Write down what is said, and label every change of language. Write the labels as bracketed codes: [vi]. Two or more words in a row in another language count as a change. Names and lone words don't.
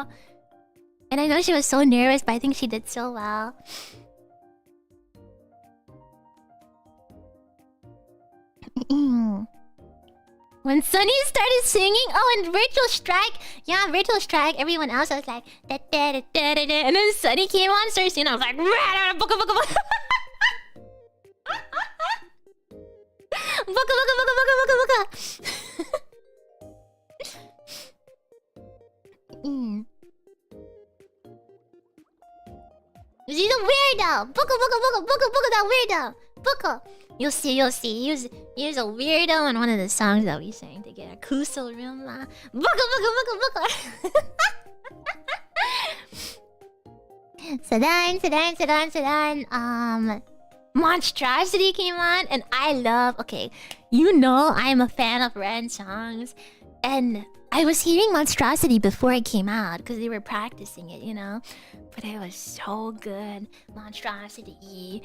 [en] And I know she was so nervous, but I think she did so well. When Sunny started singing, oh, and Virtual Strike, yeah, Virtual Strike, everyone else was like, da, da, da, da, da, da. And then Sunny came on, started singing, I was like, buka, buka, buka. Buka, buka, buka, buka, buka, buka. She's a weirdo. Buka, buka, buka, buka, buka, that weirdo. Buka. You'll see. He was a weirdo in one of the songs that we sang together. Kuso Ruma. Buka, buka, buka, buka. Sedan. Monstrosity came on, and I love... Okay, you know I'm a fan of Ren songs. And I was hearing Monstrosity before it came out, because they were practicing it, you know? But it was so good. Monstrosity.